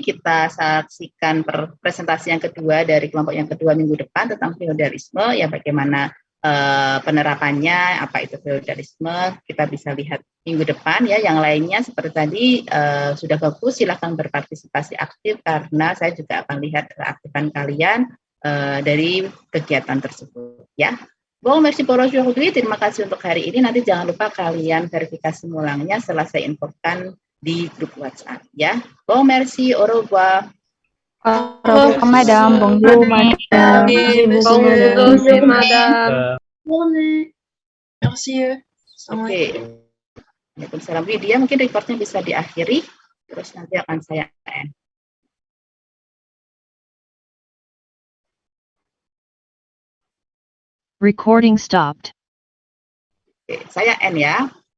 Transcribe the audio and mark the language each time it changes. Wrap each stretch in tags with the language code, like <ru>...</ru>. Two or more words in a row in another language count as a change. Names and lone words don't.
<id>Kita saksikan presentasi yang kedua dari kelompok yang kedua minggu depan tentang feodalisme ya, bagaimana penerapannya, apa itu feodalisme, kita bisa lihat minggu depan ya. Yang lainnya seperti tadi sudah bagus, silahkan berpartisipasi aktif karena saya juga akan lihat keaktifan kalian dari kegiatan tersebut ya.</id> <fr>Bon, merci pour aujourd'hui.</fr> <id>Terima kasih untuk hari ini. Nanti jangan lupa kalian verifikasi ulangnya setelah saya infokan di grup WhatsApp ya.</id> <fr>Bon, merci, au revoir. Au revoir, Madame. Bonjour, Madame. Bonjour, Madame. Merci.</fr> <id>Oke. Waalaikumsalam. Dia mungkin reportnya bisa diakhiri, terus nanti akan saya end.</id> <en>Recording stopped.</en> <id>Oke, saya end ya.</id>